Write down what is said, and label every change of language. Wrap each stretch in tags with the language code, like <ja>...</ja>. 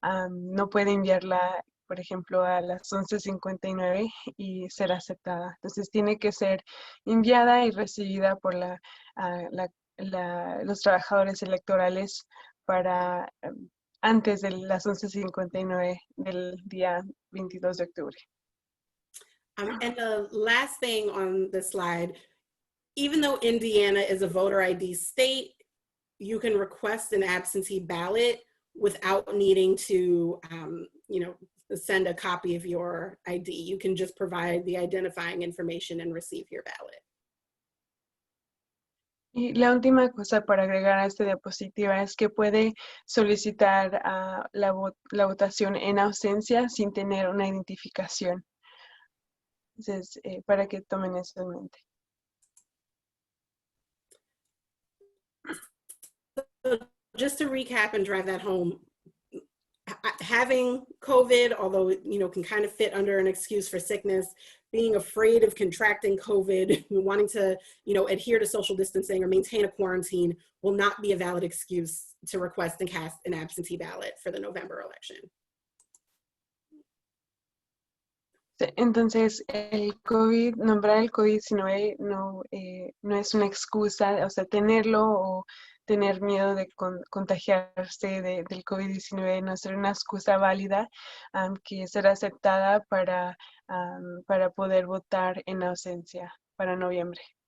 <es>No puede enviarla, por ejemplo, a las 11:59 y ser aceptada. Entonces tiene que ser enviada y recibida por los trabajadores electorales para antes de las 11:59 del día 22 de octubre.</es> <en>And the last thing on the slide, even though Indiana is a voter ID state, you can request an absentee ballot without needing to, send a copy of your ID. You can just provide the identifying information and receive your ballot.</en> <es>Y la última cosa para agregar a esta diapositiva es que puede solicitar la votación en ausencia sin tener una identificación. Entonces, para que tomen eso en mente.</es> <en>So just to recap and drive that home, having COVID, although it can kind of fit under an excuse for sickness, being afraid of contracting COVID, wanting to adhere to social distancing or maintain a quarantine will not be a valid excuse to request and cast an absentee ballot for the November election.</en> <es>Entonces, nombrar el COVID-19 no es una excusa, o sea, tenerlo o tener miedo de contagiarse del COVID-19 no es una excusa válida que será aceptada para poder votar en ausencia para noviembre.</es>